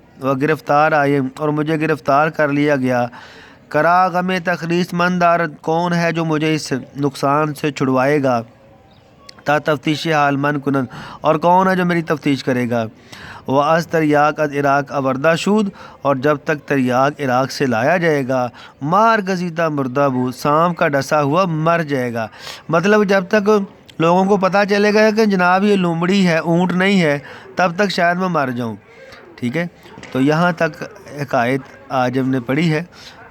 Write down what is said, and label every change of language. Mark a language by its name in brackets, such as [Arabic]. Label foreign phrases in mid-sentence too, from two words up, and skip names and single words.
[Urdu] وہ گرفتار آئے اور مجھے گرفتار کر لیا گیا. [Persian] کرا غم تخلیص مندار، [Urdu] کون ہے جو مجھے اس نقصان سے چھڑوائے گا. [Persian] تا تفتیش حال من کنن، [Urdu] اور کون ہے جو میری تفتیش کرے گا. [Persian] وہ از تریاق از عراق آوردہ شود، [Urdu] اور جب تک تریاق عراق سے لایا جائے گا. [Persian] مار گزیدہ مردہ بود، [Urdu] سانپ کا ڈسا ہوا مر جائے گا. مطلب جب تک لوگوں کو پتہ چلے گا کہ جناب یہ لومڑی ہے اونٹ نہیں ہے، تب تک شاید میں مر جاؤں. ٹھیک ہے، تو یہاں تک حکایت آج ہم نے پڑھی ہے.